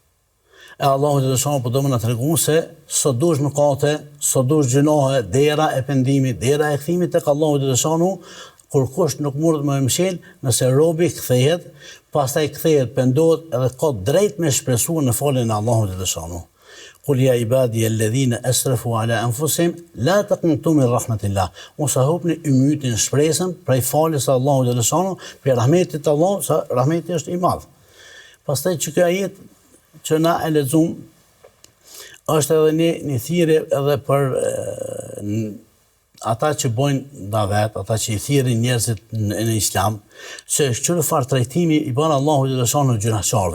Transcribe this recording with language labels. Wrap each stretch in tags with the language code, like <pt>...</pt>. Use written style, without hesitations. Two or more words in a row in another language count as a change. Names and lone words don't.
<sq>E Allahu xhaleshanu po do më na tregon se sa dush mëkate, sa dush gjunohe, dera e pendimit, dera e kthimit tek Allahu xhaleshanu, kur kush nuk mund më mshël, nëse robi kthehet, pastaj kthehet, pendohet edhe ka drejt me shpresuar në faljen e Allahut xhaleshanu.</sq> <ar>قل يا عبادي الذين أسرفوا على أنفسهم لا تقنطوا من رحمة الله.</ar> <sq>Mos hapni ymytin shpresën prej faljes së Allahut xhaleshanu, për rahmetit të Allahut, sa rahmeti është i madh. Pastaj që kjo ajet që na e lexuam është edhe një thirrje edhe për ata që bojnë davet, ata që i thirrin njerëzit në islam, se çfarë farë trajtimi i bën Allahu xhaleshanu gjunaqarëve.</sq>